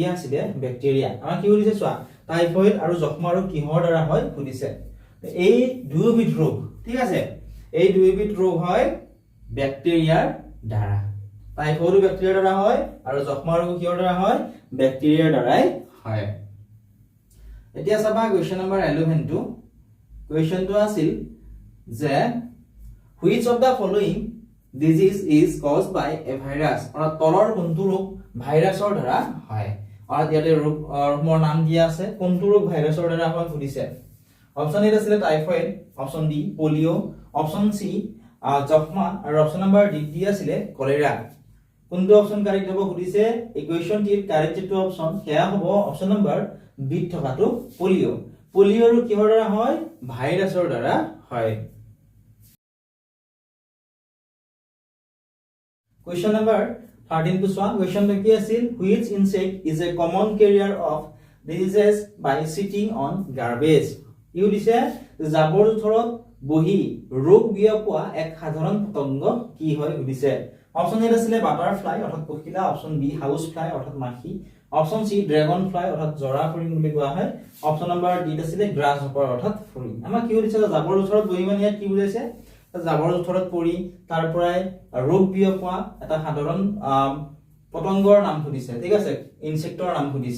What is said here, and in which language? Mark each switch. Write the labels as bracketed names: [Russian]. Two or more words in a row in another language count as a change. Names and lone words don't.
[Assamese] আছিল বেক্টেৰিয়া আমাৰ কি হৈছে চোৱা টাইফয়েড আৰু যক্ষ্মা ৰোগ কিহৰ দ্বাৰা হয় সুধিছে এই দুয়োবিধ ৰোগ ঠিক আছে এই দুয়োবিধ ৰোগ হয় বেক্টেৰিয়াৰ দ্বাৰা টাইফয়েড বেক্টেৰিয়াৰ দ্বাৰা হয় আৰু যক্ষ্মা ৰোগ কিহৰ দ্বাৰা হয় বেক্টেৰিয়াৰ দ্বাৰাই হয় এতিয়া চাবা [English] question number [Assamese] 11 টো কুৱেশ্যনটো আছিল যে [English] which of the following disease is caused by a virus [Assamese] অৰ্থাৎ তলৰ কোনটো ৰোগ ভাইৰাছৰ দ্বাৰা হয় আৰু ইয়াতে ৰোগৰ নাম দিয়া আছে কোনটো ৰোগ ভাইৰাছৰ দ্বাৰা হয় সুধিছে অপচন এ আছিল টাইফয়েড অপচন ডি পলিও অপচন সি যক্ষ্মা আৰু অপচন নম্বৰ ডি দিয়া আছিল কলেৰা কোনটো অপচন কাৰেক্ট হ'ব সুধিছে এই কোৱেশ্চনটিৰ কাৰেক্ট যেটো অপচন সেয়া হ'ব অপচন নম্বৰ বি থকাটো পলিও পলিওৰ কিহৰ দ্বাৰা হয় ভাইৰাছৰ দ্বাৰা হয় [English] Question number 13 to swap. [Assamese] Question কি আছিল? [English] Which insect is a common carrier of diseases by sitting on garbage? [Assamese] ইউ দিছে জাবৰ জোথৰত বহি ৰোগ বিয়পোৱা এক সাধাৰণ পতংগ কি হয় সুধিছে অপচন এ আছিল বাটাৰফ্লাই অৰ্থাৎ পখিলা অপচন বি [English] house fly [Assamese] অৰ্থাৎ মাখি অপচন সি [English] dragon fly [Assamese] অৰ্থাৎ জৰা ফৰিং বুলি কোৱা হয় অপচন নম্বৰ ডি আছিল গ্ৰাছ হপাৰ অৰ্থাৎ ফৰিং আমাৰ কি দিছে জাবৰ জোথৰত বহি মানে ইয়াত কি বুজাইছে জাবৰ জোথৰত পৰি তাৰ পৰাই ৰোগ বিয়পোৱা এটা সাধাৰণ পতংগৰ নাম সুধিছে ঠিক আছে ইনসেক্টৰ নাম সুধিছে